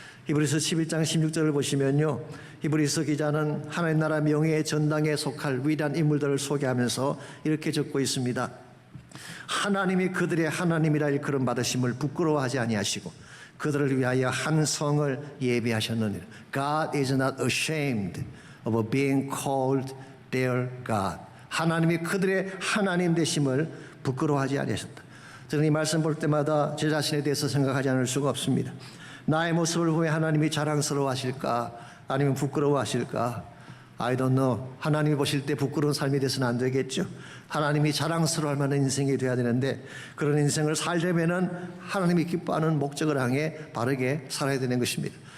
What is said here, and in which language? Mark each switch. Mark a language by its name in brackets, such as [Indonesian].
[Korean] 히브리서 11장 16절을 보시면요, 히브리서 기자는 하나님 나라 명예의 전당에 속할 위대한 인물들을 소개하면서 이렇게 적고 있습니다. 하나님이 그들의 하나님이라 일컬음 받으심을 부끄러워하지 아니하시고 그들을 위하여 한 성을 예비하셨느니라. [English] God is not ashamed of being called their God. [Korean] 하나님이 그들의 하나님 되심을 부끄러워하지 아니하셨다. 저는 이 말씀 볼 때마다 제 자신에 대해서 생각하지 않을 수가 없습니다. 나의 모습을 보며 하나님이 자랑스러워하실까 아니면 부끄러워하실까? [English] I don't know. [Korean] 하나님이 보실 때 부끄러운 삶이 돼서는 안 되겠죠. 하나님이 자랑스러워할 만한 인생이 돼야 되는데 그런 인생을 살려면은 하나님이 기뻐하는 목적을 향해 바르게 살아야 되는 것입니다.